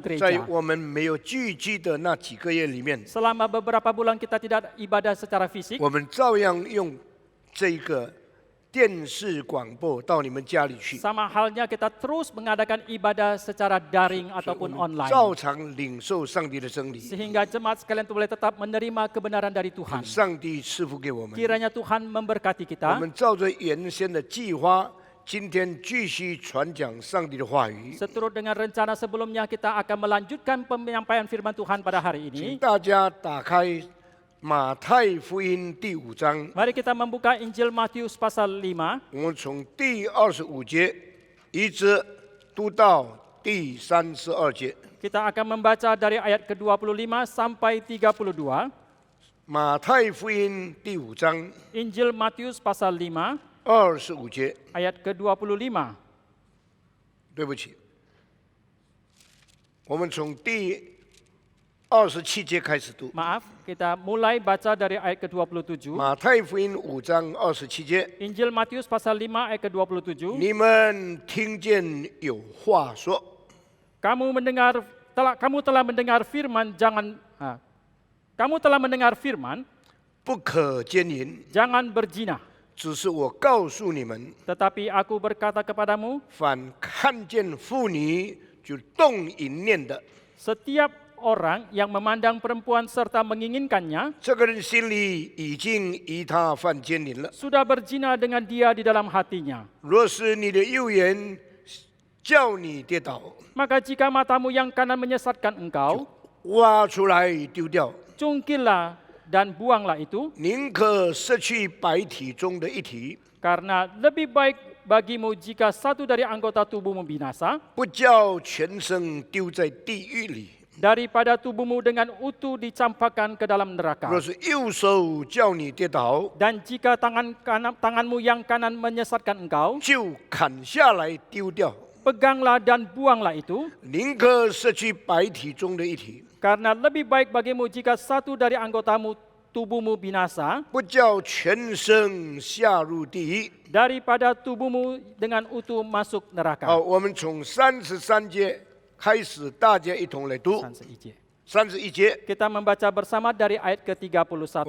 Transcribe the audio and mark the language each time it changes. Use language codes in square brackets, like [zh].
[zh] 在 [id] gereja. [zh] 我们没有聚集的那几个月里面， [id] Selama beberapa bulan kita tidak ibadah secara fisik, [zh] 我们照样用这个电视广播到你们家里去， [id] Sama halnya kita terus mengadakan ibadah secara daring ataupun [zh] 照 [id] online. [zh] 常领受上帝的真理， [id] Sehingga jemaat sekalian itu boleh tetap menerima kebenaran dari Tuhan. [zh] 上帝赐福给我们。 [id] Kiranya Tuhan memberkati kita. [zh] 们照着原先的计划，今天继续传讲上帝的话语。 [id] Seturut dengan rencana sebelumnya, kita akan melanjutkan penyampaian firman Tuhan pada hari [zh] 请 [id] ini. [zh] 大家打开马太福音第5章， [id] Mari kita membuka Injil Matius pasal 5. [zh] 我们从第25节一直读到第32节。 [id] Kita akan membaca dari ayat ke-25 sampai 32. [zh] 马太福音第5章 [id] Injil Matius pasal 5, [zh] 25节， [id] ayat ke-25. [zh] 对不起，我们从第27节开始读。 [id] Maaf, kita mulai baca dari ayat ke-27. [zh] 马太福音5章27节， [id] Injil Matius pasal 5 ayat ke-27. [zh] 你们听见有话说， [id] Kamu telah mendengar firman kamu telah mendengar firman [zh] 不可奸淫。 [id] jangan berzina. [zh] 只是我告诉你们， [id] Tetapi aku berkata kepadamu, [zh] 凡看见妇女就动淫念的， [id] setiap orang yang memandang perempuan serta menginginkannya [zh] 这个人心里已经与他犯奸淫了。 [id] sudah berzina dengan dia di dalam hatinya. [zh] 若是你的右眼叫你跌倒， [id] Maka jika matamu yang kanan menyesatkan engkau, [zh] 挖出来丢掉， [id] cungkillah dan buanglah itu, [zh] 宁可失去百体中的一体， [id] karena lebih baik bagimu jika satu dari anggota tubuhmu binasa, [zh] 不叫全身丢在地狱里。 [id] daripada tubuhmu dengan utuh dicampakkan ke dalam neraka. [zh] 若是右手叫你跌倒， [id] Dan jika tanganmu yang kanan menyesatkan engkau, [zh] 就砍下来丢掉， [id] peganglah dan buanglah itu, [zh] 宁可失去百体中的一体， [id] karena lebih baik bagimu jika satu dari anggotamu tubuhmu binasa, [zh] 不叫全身下入地狱。 [id] daripada tubuhmu dengan utuh masuk [zh] 好， [id] neraka. [zh] 我们从33节开始，大家一同来读31节。 [id] Kita membaca bersama dari ayat ke-31.